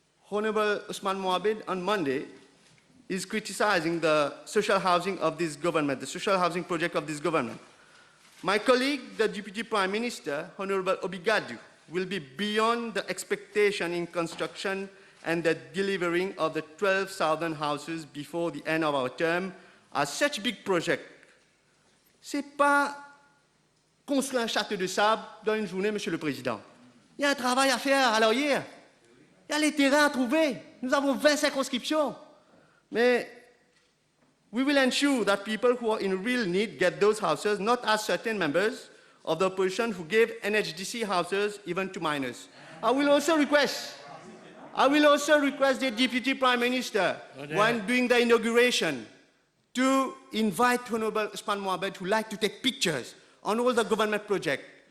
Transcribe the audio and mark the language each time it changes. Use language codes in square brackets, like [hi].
[en] Honorable Usman Moabed on Monday is criticizing the social housing of this government, the social housing project of this government. My colleague, the Deputy Prime Minister, Honorable Obigadu, will be beyond the expectation in construction and the delivering of the 12,000 houses before the end of our term, as such big project. [fr] C'est pas construire un château de sable dans une journée, Monsieur le Président. Il y a un travail à faire à l'arrière. Il y a les terrains à trouver. Nous avons 20 circonscriptions. [en] Mais we will ensure that people who are in real need get those houses, not as certain members of the opposition who gave NHDC houses even to minors. I will also request the Deputy Prime Minister, when doing the inauguration, to invite Honorable Usman Moabed, who like to take pictures on all the government projects.